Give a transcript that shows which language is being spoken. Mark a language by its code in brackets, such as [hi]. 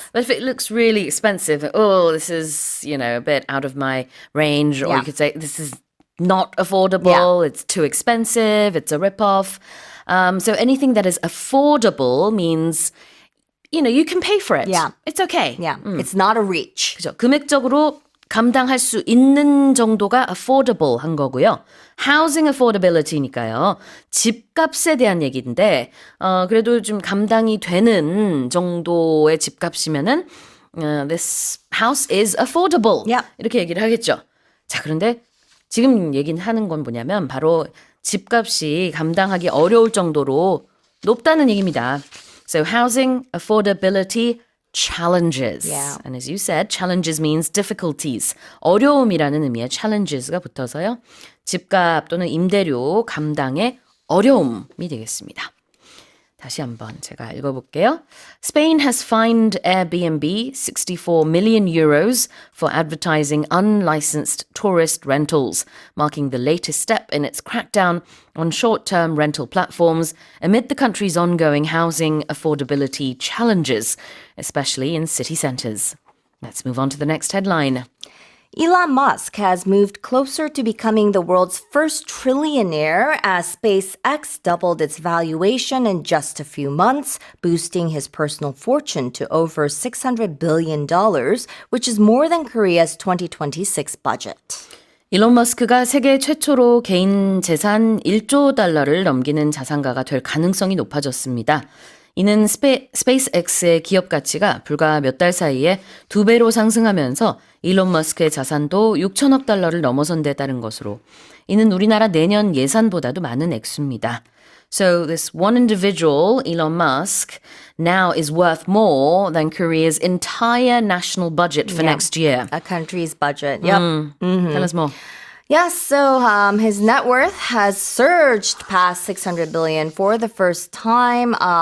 [en] But if it looks really expensive, oh, this is, a bit out of my range. Or Yeah. you could say, this is not affordable, it's too expensive, it's a rip-off. So anything that is affordable means, you can pay for it. Yeah. It's okay. Yeah, it's not a reach. [ko] 그죠. 금액적으로 감당할 수 있는 정도가 affordable 한 거고요. [en] housing affordability [ko] 니까요. 집값에 대한 얘기인데, 그래도 좀 감당이 되는 정도의 집값이면은, [en] this house is affordable. Yeah. [ko] 이렇게 얘기를 하겠죠. 자, 그런데 지금 얘기하는 건 뭐냐면 바로 집값이 감당하기 어려울 정도로 높다는 얘기입니다. [en] So housing affordability challenges. Yeah. And as you said, challenges means difficulties. [ko] 어려움이라는 의미의 challenges가 붙어서요. 집값 또는 임대료 감당의 어려움이 되겠습니다. 다시 한번 제가 읽어볼게요. [en] Spain has fined Airbnb 64 million euros for advertising unlicensed tourist rentals, marking the latest step in its crackdown on short-term rental platforms amid the country's ongoing housing affordability challenges, especially in city centres. Let's move on to the next headline. Elon Musk has moved closer to becoming the world's first trillionaire as SpaceX doubled its valuation in just a few months, boosting his personal fortune to over $600 billion, which is more than Korea's 2026 budget. [ko] 일론 머스크가 세계 최초로 개인 재산 1조 달러를 넘기는 자산가가 될 가능성이 높아졌습니다. 이는 스페이스X의 기업 가치가 불과 몇 달 사이에 2배로 상승하면서 일론 머스크의 자산도 6천억 달러를 넘어선 데 따른 것으로 이는 우리나라 내년 예산보다도 많은 액수입니다. [en] So this one individual, Elon Musk, now is worth more than Korea's entire national budget for next year. A country's budget. Yep. Tell us more. Yes, so his net worth has surged past 600 billion for the first time.